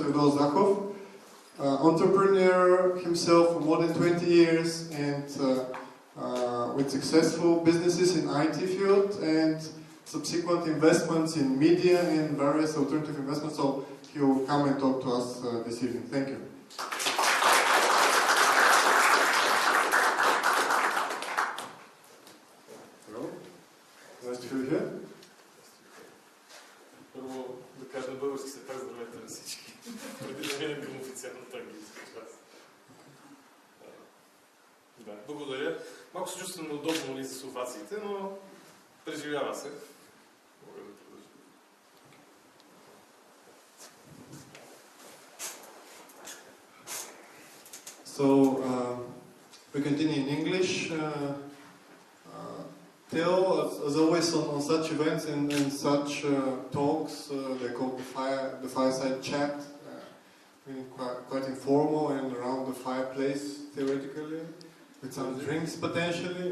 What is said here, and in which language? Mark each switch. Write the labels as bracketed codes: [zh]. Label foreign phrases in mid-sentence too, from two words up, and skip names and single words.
[en] Theodore Zahov, entrepreneur himself for more than 20 years and with successful businesses in IT field and subsequent investments in media and various alternative investments. So he will come and talk to us this evening. Thank you. Hello. Nice to have you here. [bg] Първо да кажа на български се пак здравейте на всички. Преди да минем към официалната английска част. Да, благодаря. Малко се чувствам неудобно ли за овациите, но преживява се. Мога да продължа. [en] So we continue in English. Theo, as always on such events and such talks, they call the fireside chat, quite informal and around the fireplace theoretically, with some drinks potentially.